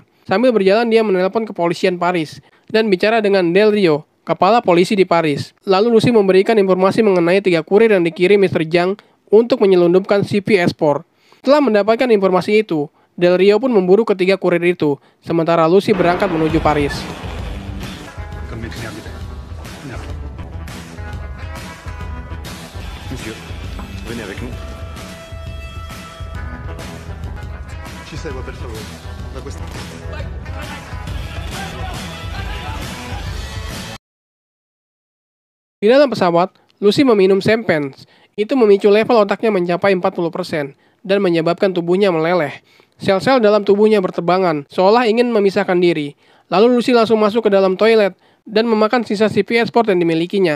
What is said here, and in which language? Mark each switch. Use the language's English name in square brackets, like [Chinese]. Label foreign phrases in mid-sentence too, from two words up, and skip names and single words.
[Indonesian] Sambil berjalan dia menelpon kepolisian Paris dan bicara dengan Del Rio, kepala polisi di Paris. Lalu Lucy memberikan informasi mengenai 3 kurir yang dikirim Mr. Zhang untuk menyelundupkan CP-S4. Setelah mendapatkan informasi itu, Del Rio pun memburu ketiga kurir itu, sementara Lucy berangkat menuju Paris. [French] Comme mes clients habitaient. Non. Monsieur, venez avec nous. [Italian] Ci segua, per favore. Da questa... [Indonesian] Di dalam pesawat, Lucy meminum champagne. Itu memicu level otaknya mencapai 40% dan menyebabkan tubuhnya meleleh. Sel-sel dalam tubuhnya berterbangan, seolah ingin memisahkan diri. Lalu Lucy langsung masuk ke dalam toilet dan memakan sisa CP Sport yang dimilikinya.